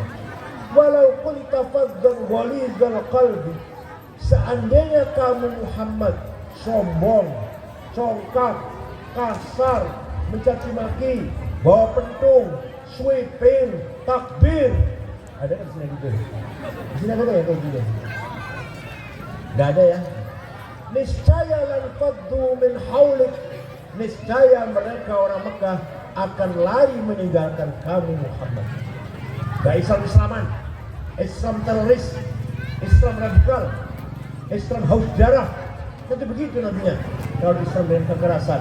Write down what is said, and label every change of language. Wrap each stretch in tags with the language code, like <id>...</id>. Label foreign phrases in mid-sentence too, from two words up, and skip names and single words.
<ar>ولو كنت فظا غليظ القلب,</ar> <id>seandainya kamu Muhammad sombong, congkak, kasar, mencaci maki, bawa pentung, sweeping, takbir, ada kan sini gitu? Di sini ada ya kayak gitu? Gak ada ya? Niscaya</id> <ar>لانفضوا من حولك,</ar> <id>niscaya mereka orang Mekah akan lari meninggalkan kamu Muhammad. Gak Islam-Islaman, Islam teroris, Islam radikal, Islam haus darah. Nanti begitu nantinya kalau Islam dengan kekerasan.</id>